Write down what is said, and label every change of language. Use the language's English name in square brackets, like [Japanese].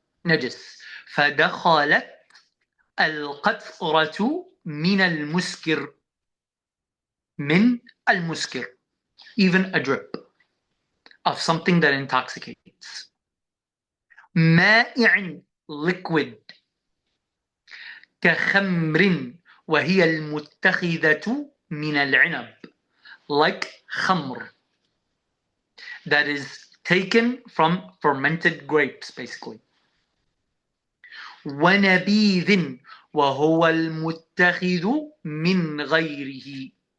[Arabic] Najis. فَدَخَلَتْ الْقَطْرَةُ مِنَ الْمُسْكِرِ. Min al-muskir. [English] Even a drip of something that intoxicates. [Arabic] مائع, liquid. كخمر وهي المتخذة من العنب. [English] Like khamr, that is taken from fermented grapes, basically. [Arabic] وَنَبِيذٍ وَهُوَ الْمُتَّخِذُ مِنْ غَيْرِهِ.